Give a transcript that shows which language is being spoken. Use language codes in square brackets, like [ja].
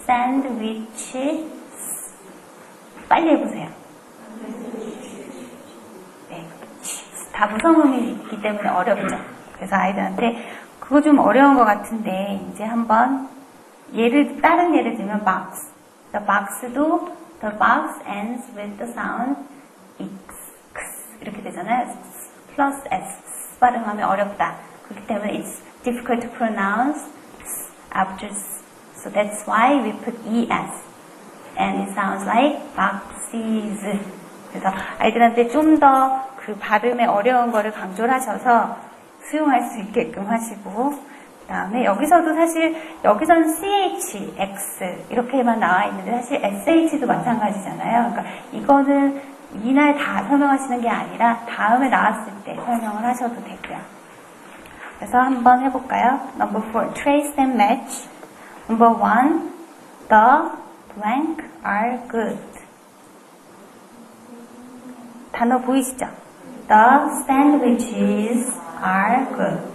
[ko] sandwich 빨리 해보세요. 네, 다 무성음이기 때문에 어렵죠. 그래서 아이들한테 그거 좀 어려운 것 같은데 이제 한번 다른 예를 들면 box. [en] The box도 the box ends with the sound x [ko] 이렇게 되잖아요. plus s 발음하면 어렵다. 그렇기 때문에 [en] it's difficult to pronounce after s. So that's why we put es. And it sounds like boxes. [ko] 그래서 아이들한테 좀 더 그 발음의 어려운 거를 강조를 하셔서 수용할 수 있게끔 하시고 그 다음에 여기서도 사실 여기서는 ch, x 이렇게만 나와 있는데 사실 sh도 마찬가지잖아요. 그러니까 이거는 이날 다 설명하시는 게 아니라 다음에 나왔을 때 설명을 하셔도 되고요. 그래서 한번 해볼까요? [en] Number 4, trace and match. Number 1, the blank are good. [ko] 단어 보이시죠? [en] The sandwiches are good.